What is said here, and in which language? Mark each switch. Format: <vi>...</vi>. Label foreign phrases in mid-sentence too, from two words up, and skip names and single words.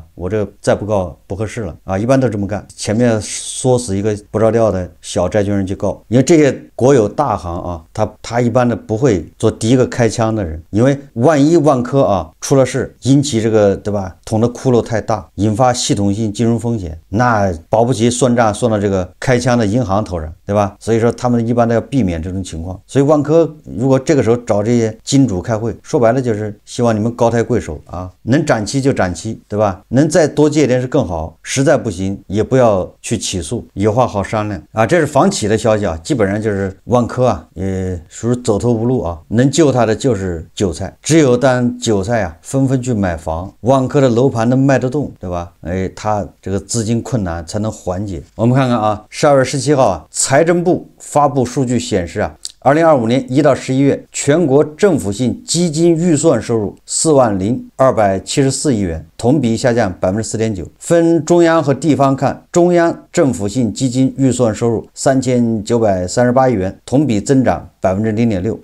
<zh>我這再不告不合適了啊，一般都這麼幹，前面唆死一個不着調的小債權人去告，因為這些國有大行啊，他一般的不會做第一個開槍的人，因為萬一萬科啊出了事，引起這個對吧捅的窟窿太大，引發系統性金融風險，那保不齊算賬算到這個開槍的銀行頭上，對吧？所以說他們一般都要避免這種情況。所以萬科如果這個時候找這些金主開會，說白了就是希望你們高抬貴手啊，能展期就展期，對吧？能再多借点是更好，實在不行也不要去起訴，有話好商量啊。這是房企的消息啊，基本上就是萬科啊也屬於走投无路啊，能救他的就是韭菜，只有当韭菜啊纷纷去买房，万科的楼盘能賣得动，对吧？他這個資金困難才能緩解。我們看看啊，12月17號啊，財政部發布數據顯示啊，2025年1到11月，全國政府性基金預算收入40274億元，同比下降4.9%。分中央和地方看，中央政府性基金預算收入3938億元，同比增長0.6%。</zh>